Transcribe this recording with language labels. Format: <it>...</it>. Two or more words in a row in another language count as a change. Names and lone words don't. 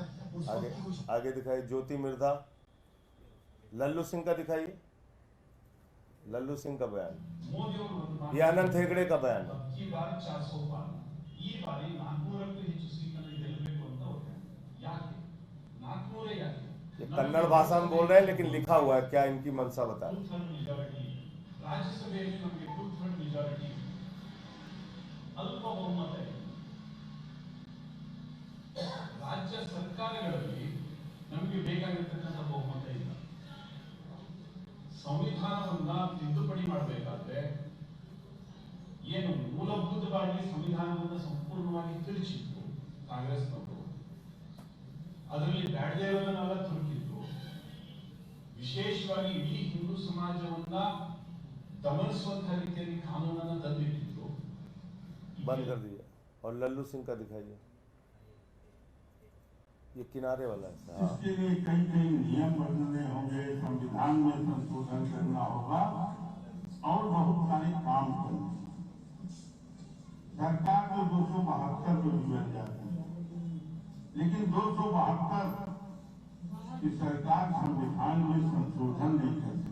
<hi>आगे दिखाइए ज्योति मिर्धा। लल्लू सिंह का दिखाइए, लल्लू सिंह का बयान। ये अनंत हेगड़े का बयान है। ये कन्नड़ भाषा में बोल रहे हैं लेकिन लिखा हुआ है, क्या इनकी मंशा बता।</hi> <kn>राज्यसभೆಯಲ್ಲಿ ನಮಗೆ 2/3 ಮೆಜಾರಿಟಿ ಅಲ್ಪ ಬಹುಮತ ಇದೆ. ರಾಜ್ಯ ಸರ್ಕಾರಗಳಲ್ಲಿ ನಮಗೆ ಬೇಕಾಗಿರತಕ್ಕಂತ ಬಹುಮತ ಇಲ್ಲ. ಸಂವಿಧಾನವನ್ನ ತಿದ್ದುಪಡಿ ಮಾಡಬೇಕಾದ್ರೆ ಏನು ಮೂಲಭೂತವಾಗಿ ಸಂವಿಧಾನವನ್ನು ಸಂಪೂರ್ಣವಾಗಿ ತಿರುಚಿತ್ತು ಕಾಂಗ್ರೆಸ್ನವರು, ಅದರಲ್ಲಿ ಬ್ಯಾಡದೇ ಇರೋದನ್ನೆಲ್ಲ ತುರುಕಿದ್ರು, ವಿಶೇಷವಾಗಿ ಇಡೀ ಹಿಂದೂ ಸಮಾಜವನ್ನ ದಮನಸ್ವಂತ ರೀತಿಯಲ್ಲಿ ಕಾನೂನನ್ನು ತಂದಿಟ್ಟಿದ್ರು।</kn> <hi>बंद कर दिया। और लल्लू सिंह का दिखाइए, ये किनारे वाला है। इसके लिए कई कई नियम बदलने होंगे, संविधान में संशोधन करना होगा और बहुत सारे काम करने। सरकार को 272 को मिल जाती है, लेकिन 272 की सरकार संविधान में संशोधन नहीं कर सकती।</hi>